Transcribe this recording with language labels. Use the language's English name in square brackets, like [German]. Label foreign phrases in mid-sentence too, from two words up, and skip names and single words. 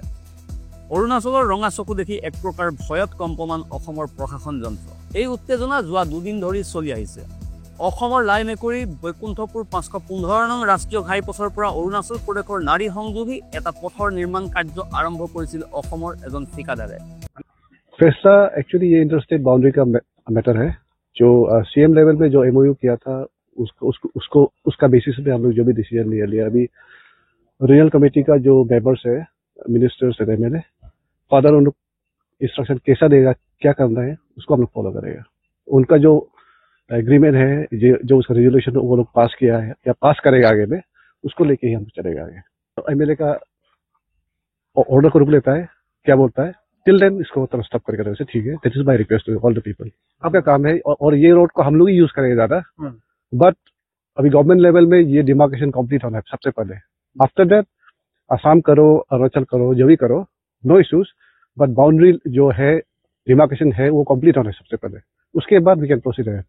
[Assamese] অৰুণাচলৰ ৰঙা চকু দেখি এক প্ৰকাৰ ভয়ত কম্পমান অসমৰ প্ৰশাসন যন্ত্ৰ। এই উত্তেজনা যোৱা দুদিন ধৰি চলি আহিছে। অসমৰ লাই মেকুৰী বৈকুণ্ঠপুৰ 515 নং ৰাষ্ট্ৰীয় ঘাইপথৰ পৰা অৰুণাচল প্ৰদেশৰ নাৰী সংযোগী এটা পথৰ নিৰ্মাণ কাৰ্য আৰম্ভ কৰিছিল অসমৰ এজন ঠিকাদাৰে। [Hindi] फैसला एक्चुअली ये [English] interstate boundary [Hindi] का मैटर है, जो CM लेवल पे जो MOU किया था उसका बेसिस पे हम लोग जो भी डिसीजन लिया। अभी [English] regional committee [Hindi] का जो मेंबर्स है, मिनिस्टर्स है, MLA, फादर उन लोग इंस्ट्रक्शन कैसा देगा, क्या करना है उसको हम लोग फॉलो करेगा। उनका जो एग्रीमेंट है, जो उसका रेजोल्यूशन वो लोग पास किया है या पास करेगा आगे में, उसको लेके ही हम चलेगा आगे। तो MLA का ऑर्डर को रुक लेता है, क्या बोलता है [English] till then [Hindi] इसको तरह स्टॉप करके वैसे ठीक है। [English] that is my request to all the people. [Hindi] आपका काम है और ये रोड को हम लोग ही यूज करेंगे ज्यादा, बट अभी [English] government level [Hindi] में ये डिमार्केशन कंप्लीट होना है सबसे पहले। [English] after that [Hindi] असम करो, अरुणाचल करो, जो भी करो, [English] no issues, [Hindi] बट बाउंड्री जो है डिमार्केशन है वो कंप्लीट होना है सबसे पहले, उसके बाद [English] we can proceed [Hindi] है।